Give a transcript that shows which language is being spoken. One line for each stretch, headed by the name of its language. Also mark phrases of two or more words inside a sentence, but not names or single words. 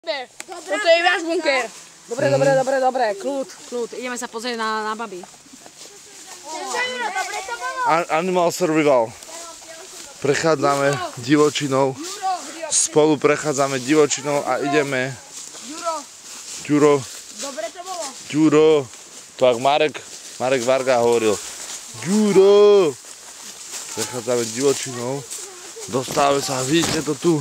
Slovak: Toto je váš bunker. Dobre, kľud. Ideme sa pozrieť na baby.
English: Animal survival.
Slovak: Prechádzame divočinou. Spolu prechádzame divočinou a ideme. Ďuro. Dobre to bolo. Ďuro. To ak Marek Varga hovoril. Ďuro. Prechádzame divočinou. Dostávame sa, vidíte to tu.